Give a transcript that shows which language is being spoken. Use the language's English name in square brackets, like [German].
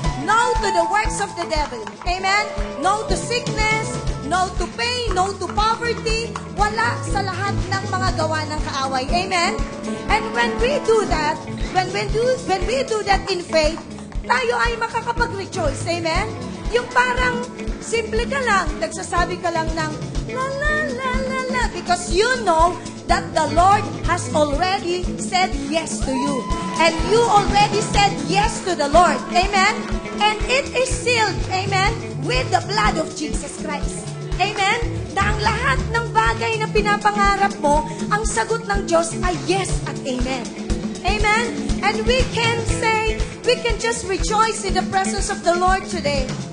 [English] No to the works of the devil. Amen? No to sickness, no to pain, no to poverty. [Filipino] Wala sa lahat ng mga gawa ng kaaway. [English] Amen? And when we do that, when we do that in faith, [Filipino] tayo ay makakapag-rejoice. [English] Amen? [Filipino] Yung parang simple ka lang, nagsasabi ka lang ng la la [English] la la la, because you know that the Lord has already said yes to you. And you already said yes to the Lord. Amen? And it is sealed, amen, with the blood of Jesus Christ. Amen? [Filipino] Na ang lahat ng bagay na pinapangarap mo, ang sagot ng Diyos ay yes at amen. [English] Amen? And we can say, we can just rejoice in the presence of the Lord today.